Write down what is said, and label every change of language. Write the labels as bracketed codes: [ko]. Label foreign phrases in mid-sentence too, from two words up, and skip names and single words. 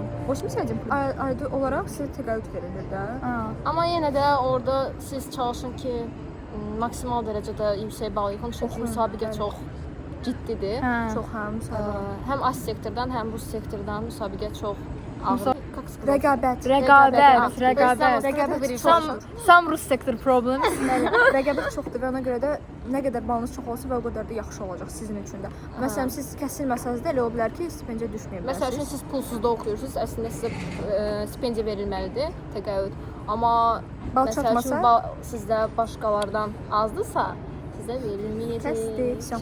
[az] 87 ayda olaraq sizə təqaüd verilir də. Amma yenə də orada siz çalışın ki, maksimal dərəcədə yüksək bal yığın, çünki müsabiqə çox ciddidir. Çox müsabiqə. Həm az sektordan, həm bu sektordan müsabiqə çox ağır. Rəqabət. [en] Some Rus sector problems. [az] Rəqabət çoxdur və ona görə də nə qədər balınız çox olsa və o qədər də yaxşı olacaq sizin üçün də. Məsələn, siz kəsilməsəniz də elə ola bilər ki, stipendiya düşməyə bilərsiniz. Məsəl üçün siz pulsuzda oxuyursunuz, əslində sizə stipendiya verilməlidir, təqaüd. Amma bal çatmasa, sizdə başqalardan azdırsa, sizə verilməyəcək.